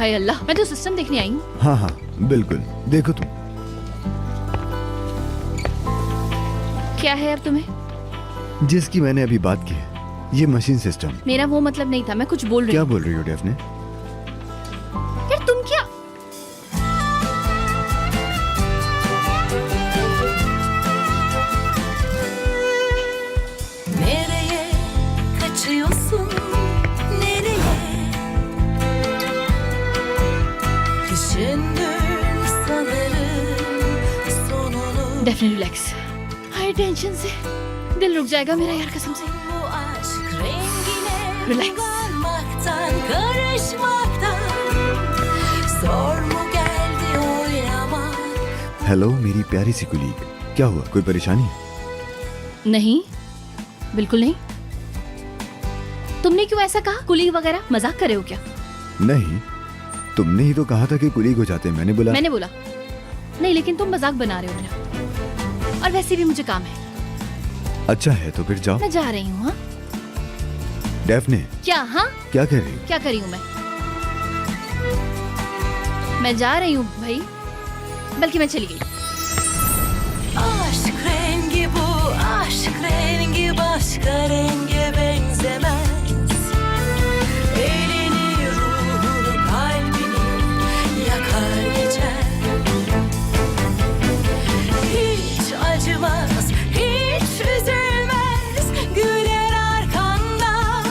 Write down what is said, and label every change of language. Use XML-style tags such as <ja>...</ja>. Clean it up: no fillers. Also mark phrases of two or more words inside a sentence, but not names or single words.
<hi>हाय अल्लाह, मैं तो सिस्टम देखने आई हूँ। हाँ हाँ बिल्कुल, देखो तुम। क्या है अब तुम्हें? जिसकी मैंने अभी बात की है, ये</hi> <en>machine system.</en> <hi>मेरा वो मतलब नहीं था, मैं कुछ बोल रही क्या हूँ। बोल रही हो डेफने? यार तुम क्या?</hi> <tr>Nereye kaçıyorsun? Nereye? Düşündün sanırım sonunu.</tr> <en>definitely relax. high tension</en> <hi>से दिल रुक जाएगा मेरा यार, कसम से।</hi> <tr>Bu aşk rengine Relax. varmaktan, karışmaktan zor mu geldi oynamak?</tr> <hi>हेलो मेरी प्यारी सी कुलीग, क्या हुआ, कोई परेशानी है? नहीं, बिल्कुल नहीं। तुमने क्यों ऐसा कहा? कुलीग वगैरह मजाक कर रहे हो क्या? नहीं, तुमने ही तो कहा था कि कुलीग हो जाते हैं, मैंने बोला। मैंने बोला नहीं, लेकिन तुम मजाक बना रहे हो मेरा। और वैसे भी मुझे काम है। अच्छा है तो फिर जाओ। मैं जा रही हूँ। हाँ डेफने क्या? हाँ क्या कर रही हो? क्या कर रही हूँ मैं जा रही हूँ भाई, बल्कि मैं चली गई।</hi> <tr>Aşk rengi bu, aşk rengi başka renge benzemez. Elini, ruhunu, kalbini yakar geçer. Hiç acımaz, hiç üzülmez, güler arkandan.</tr>